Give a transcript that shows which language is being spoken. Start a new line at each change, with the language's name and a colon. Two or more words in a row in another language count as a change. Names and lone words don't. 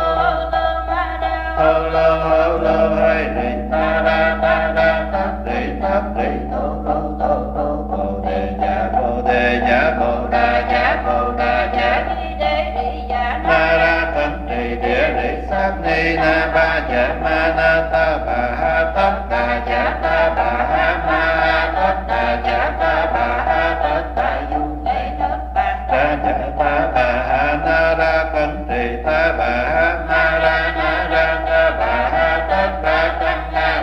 Vietnamese: lô hay rì ta ra tát rì tô bồ đề giả bồ đà giả na ra thân trì địa rì sát ni na ba giả ma na ta bà ha tất đà giả ta bà ha ma tất đà giả ta bà ha tất đà dung ra giả ta bà ha na ra thân trì ta bà ha na ra ta bà ha tất đà tăng na